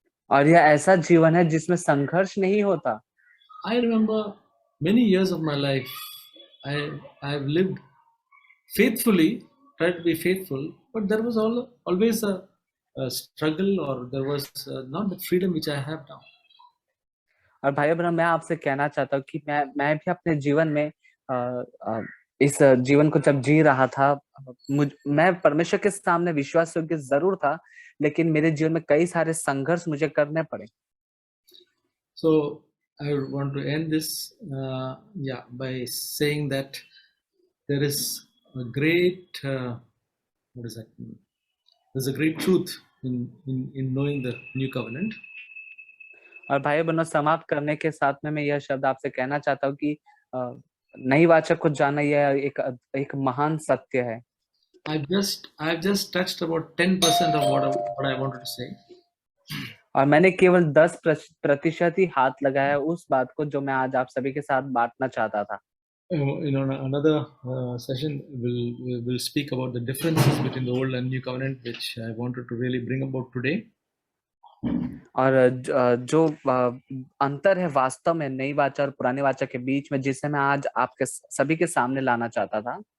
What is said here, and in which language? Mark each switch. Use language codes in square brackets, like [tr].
[hi] और यह ऐसा जीवन है जिसमें संघर्ष नहीं होता। [en] I remember many years of my life, I have lived faithfully, tried to be faithful, but there was always a struggle, or there was not the freedom which I have now. [hi] और भाई बहनों मैं आपसे कहना चाहता हूँ कि मैं भी अपने जीवन में इस जीवन को जब जी रहा था मैं परमेश्वर के सामने विश्वास योग्य जरूर था, लेकिन मेरे जीवन में कई सारे संघर्ष मुझे करने पड़े। [en] So I want to end this by saying that there is a great there's a great truth in knowing the new covenant. [hi] और भाई बहनों समाप्त करने के साथ में मैं यह शब्द आपसे कहना चाहता हूँ कि नई वाचा को जानना यह एक महान सत्य है। [en] I've just touched about 10% of what I wanted to say. [hi] और मैंने केवल 10% ही हाथ लगाया उस बात को जो मैं आज आप सभी के साथ बांटना चाहता था। [en] Another session will speak about the differences between the old and new covenant, which I wanted to really bring about today. [hi] और जो अंतर है वास्तव में नई वाचा और पुरानी वाचा के बीच में, जिसे मैं आज आपके सभी के सामने लाना चाहता था।